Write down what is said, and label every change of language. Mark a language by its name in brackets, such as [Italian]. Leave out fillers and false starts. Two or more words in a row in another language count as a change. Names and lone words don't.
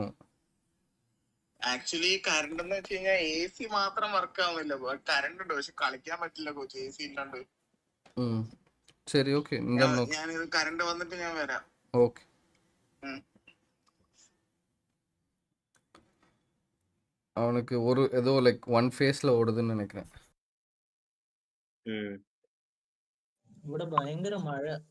[Malayalam] ആക്ച്വലി കറണ്ട് എന്ന് വെച്ച് കഴിഞ്ഞാൽ AC മാത്രം വർക്ക് ആവുന്നില്ല, കറണ്ട് ഉണ്ട് പക്ഷെ കളിക്കാൻ പറ്റില്ല കോച്ച്, AC ഇല്ലാണ്ട്. [Tamil] சரி ஓகே, [Malayalam] ഞാനിത് കറണ്ട് വന്നിട്ട് ഞാൻ വരാം. [Tamil] ஓகே அவனுக்கு ஒரு ஏதோ லைக் 1 ஃபேஸ்ல ஓடுதுன்னு நினைக்கிறேன். [Malayalam] ഇവിടെ ഭയങ്കര മഴ.